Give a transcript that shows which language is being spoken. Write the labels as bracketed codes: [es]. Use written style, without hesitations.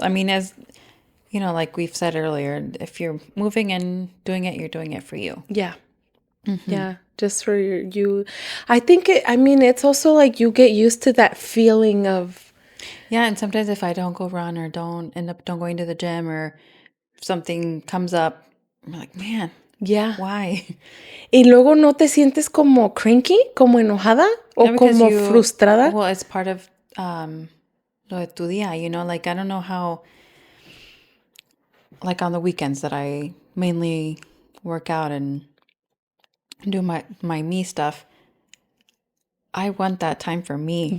[en] I mean, as like we've said earlier, if you're moving and doing it, you're doing it for you. Yeah. Yeah. Just for you. I think it's also like you get used to that feeling of. Yeah. And sometimes if I don't go run or don't going to the gym, or if something comes up, I'm like, man, Yeah. why? [es] Y luego no te sientes como cranky, como enojada o [en] No, because [es] como frustrada. [en] Well, it's part of [es] lo de tu día, [en] like I don't know how, like on the weekends that I mainly work out and do my me stuff, I want that time for me.